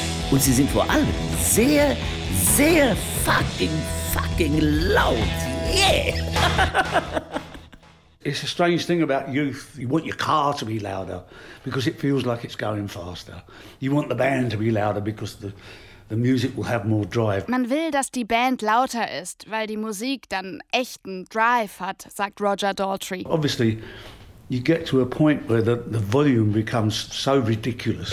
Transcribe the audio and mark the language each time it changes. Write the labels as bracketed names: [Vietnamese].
[German] Und sie sind vor allem sehr, sehr fucking laut. [English] Yeah! It's a strange thing about youth. You want your car to be louder because it feels like it's going faster. You want the band to be louder because the music will have more drive. [German] Man will, dass die Band lauter ist, weil die Musik dann echten Drive hat, sagt Roger Daltrey. [English] Obviously, you get to a point where the volume becomes so ridiculous.